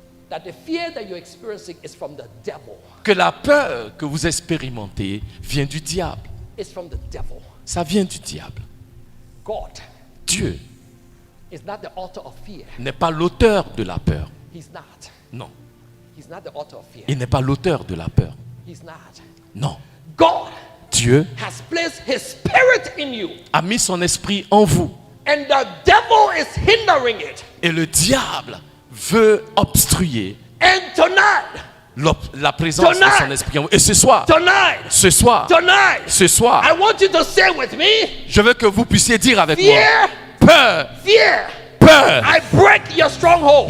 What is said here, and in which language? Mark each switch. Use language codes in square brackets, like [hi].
[en] that the fear that you're experiencing is from the devil. [fr] que la peur que vous expérimentez vient du diable. [en] It's from the devil. [fr] Ça vient du diable. [en] God [fr] Dieu [en] is not the author of fear. [fr] n'est pas l'auteur de la peur. [en] He's not. [fr] Non. [en] He's not the author of fear. [fr] Il n'est pas l'auteur de la peur. [en] He's not. [fr] Non. [en] God [fr] Dieu [en] has placed his spirit in you, [fr] a mis son esprit en vous. [en] and the devil is hindering it. [fr] Et le diable veut obstruer [en] And tonight, [fr] la présence de son esprit en vous. Et ce soir, ce soir, [en] I want you to say with me, [fr] je veux que vous puissiez dire avec moi, [en] fear, [fr] peur, [en] fear, [fr] peur, [en] I break your stronghold.